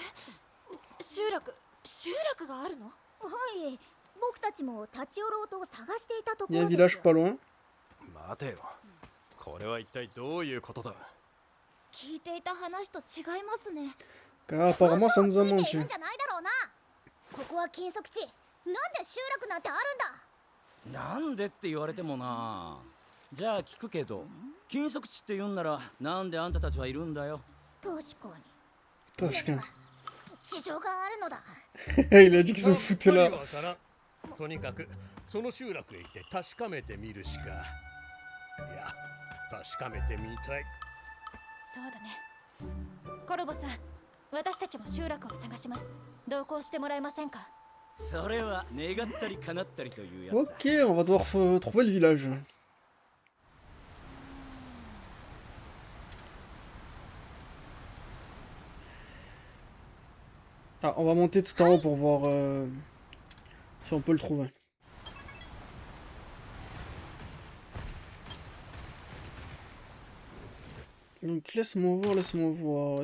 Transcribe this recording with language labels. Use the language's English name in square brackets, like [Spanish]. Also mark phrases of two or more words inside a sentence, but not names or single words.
[French] Il y a un village pas loin. Car apparemment ça nous a menti. [Japanese] ここは禁足地。なんで集落なんてあるんだ。なんでって言われてもな。じゃあ聞くけど、禁足地って言うんならなんであんたたちはいるんだよ。確かに。確かに。事情があるのだ。 [French] Il a dit qu'ils ont foutu [Japanese] さっぱり [French] là. [Japanese] わからん。とにかくその集落へ行って確かめてみるしか。いや、確かめてみたい。そうだね。コロボさん、私たちも集落を探します。同行してもらえませんか？それは願ったり叶ったりというやつだ。 [French] Ok, on va devoir trouver le village. Ah, on va monter tout en haut pour voir si on peut le trouver. Donc laisse-moi voir, laisse-moi voir.